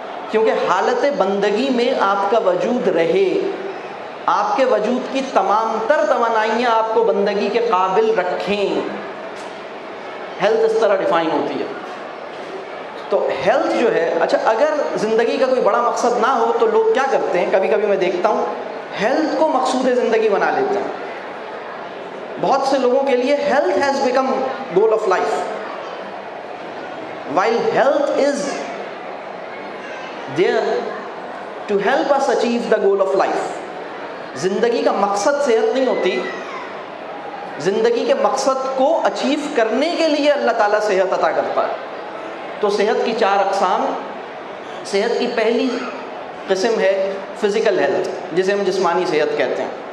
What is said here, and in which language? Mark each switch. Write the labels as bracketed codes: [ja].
[ur] کیونکہ حالت بندگی میں آپ کا وجود رہے، آپ کے وجود کی تمام تر توانائیاں آپ کو بندگی کے قابل رکھیں. ہیلتھ اس طرح ڈیفائن ہوتی ہے. تو ہیلتھ جو ہے، اچھا اگر زندگی کا کوئی بڑا مقصد نہ ہو تو لوگ کیا کرتے ہیں، کبھی کبھی میں دیکھتا ہوں ہیلتھ کو مقصود زندگی بنا لیتے ہیں. بہت سے لوگوں کے لیے [en] Health has become goal of life, while health is there to help us achieve the goal of life. [ur] زندگی کا مقصد صحت نہیں ہوتی، زندگی کے مقصد کو اچیو کرنے کے لیے اللہ تعالیٰ صحت عطا کرتا ہے. تو صحت کی 4 اقسام. صحت کی پہلی قسم ہے فزیکل ہیلتھ، جسے ہم جسمانی صحت کہتے ہیں.